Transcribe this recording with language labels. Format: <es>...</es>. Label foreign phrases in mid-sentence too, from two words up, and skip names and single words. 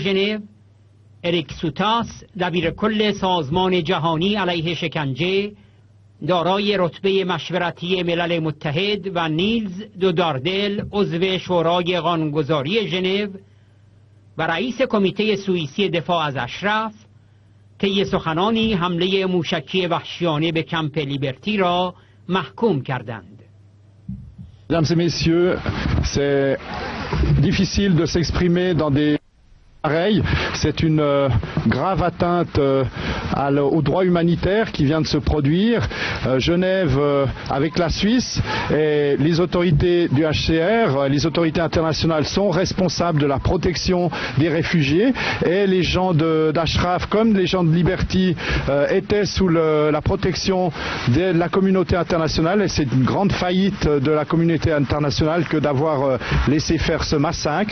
<fa>ژنو، اریک سوتاس دبیر کل سازمان جهانی علیه شکنجه دارای رتبه مشورتی ملل متحد و نیلز دوداردل عضو شورای قانونگذاری ژنو و رئیس کمیته سوئیسی دفاع از اشرف طی سخنانی حمله موشکی وحشیانه به کمپ لیبرتی را محکوم کردند.</fa> <fr>Mesdames et messieurs, c'est difficile de s'exprimer dans des pareil, c'est une grave atteinte au droit humanitaire qui vient de se produire. Genève avec la Suisse et les autorités du HCR, les autorités internationales sont responsables de la protection des réfugiés et les gens d'Ashraf comme les gens de Liberty étaient sous la protection de la communauté internationale et c'est une grande faillite de la communauté internationale que d'avoir laissé faire ce massacre.</fr>